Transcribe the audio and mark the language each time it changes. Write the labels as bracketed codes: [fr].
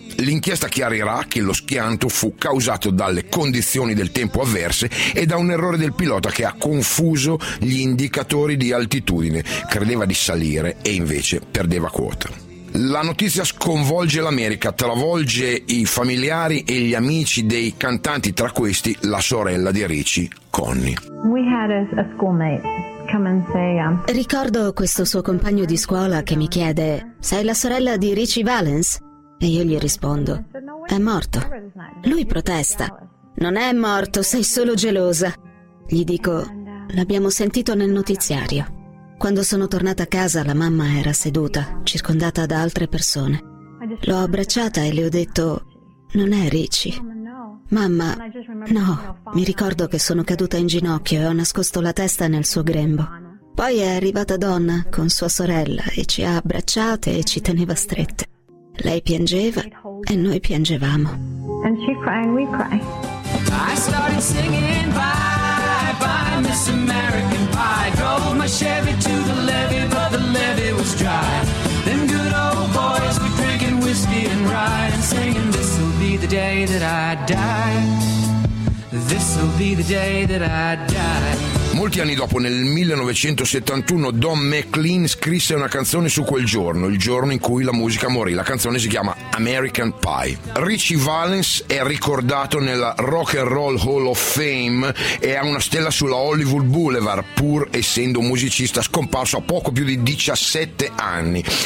[it] L'inchiesta chiarirà che lo schianto fu causato dalle condizioni del tempo avverse e da un errore del pilota che ha confuso gli indicatori di altitudine. Credeva di salire e invece perdeva quota. La notizia sconvolge l'America, travolge i familiari e gli amici dei cantanti, tra questi la sorella di Richie, Connie. [en] We had a schoolmate come and say, [it] Ricordo questo suo compagno di scuola che mi chiede: sei la sorella di Richie Valens? E io gli rispondo: è morto. Lui protesta: non è morto, sei solo gelosa. Gli dico: l'abbiamo sentito nel notiziario. Quando sono tornata a casa, la mamma era seduta, circondata da altre persone. L'ho abbracciata e le ho detto: non è Richie. Mamma, no. Mi ricordo che sono caduta in ginocchio e ho nascosto la testa nel suo grembo. Poi è arrivata Donna con sua sorella e ci ha abbracciate e ci teneva strette. Lei piangeva e noi piangevamo. [en] I started singing bye bye Miss American Pie. Drove my Chevy to the levee, but the levee was dry. Them good old boys were drinking whiskey and rye and singing, this'll be the day that I die. This'll be the day that I die. [it] Molti anni dopo, nel 1971, Don McLean scrisse una canzone su quel giorno, il giorno in cui la musica morì. La canzone si chiama American Pie. Richie Valens è ricordato nella Rock and Roll Hall of Fame e ha una stella sulla Hollywood Boulevard, pur essendo un musicista scomparso a poco più di 17 anni.